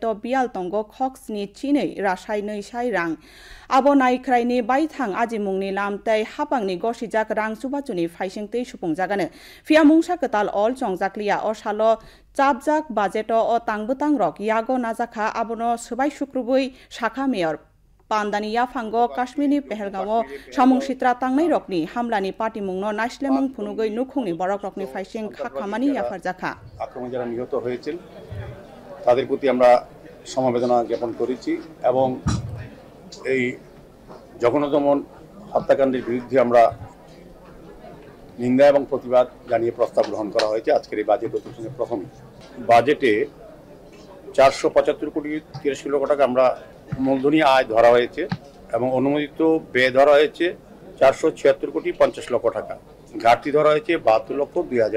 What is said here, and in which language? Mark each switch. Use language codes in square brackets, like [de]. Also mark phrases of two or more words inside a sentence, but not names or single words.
[trp] बियाल तंग खक स्नि चिनै रासाइ नैसाइ रां आबो नायख्राइनि बायथां आजिमुंनि लामतै हापांनि गसिजाक रां सुबाचुनि फाइसिंतै सुफुंजागानो फिया मुंसा कताल अल चंजाकलिया अ सालो चाबजाक बाजेट अ तांबुतां रक यागो नाजाखा आबोनो सबाय सुक्रुबै शाखा मेयर पान्दानि याफांगो काश्मीरनि पहलगामो सामुं सित्रा तांनाय रकनि हामलानि पार्टी मुंनो नाइसलेमुं फुनुगै नुखुंनि बरक रकनि फाइसिं खाखामानि याफारजाखा [bn] আক্রমণে যারা নিহত হয়েছেন তাদের প্রতি আমরা সমবেদনা জ্ঞাপন করেছি এবং এই জঘন্যতম হত্যাকাণ্ডের বিরুদ্ধে আমরা নিন্দা এবং প্রতিবাদ জানিয়ে প্রস্তাব গ্রহণ করা হয়েছে আজকের এই বাজেট অধিবেশনের প্রথমে বাজেটে 475 কোটি 83 লক্ষ টাকা আমরা মূলধনী আয় ধরা হয়েছে এবং অনুমোদিত ব্যয় ধরা হয়েছে 476 কোটি 50 লক্ষ টাকা ঘাটতি ধরা হয়েছে 72 লক্ষ 2000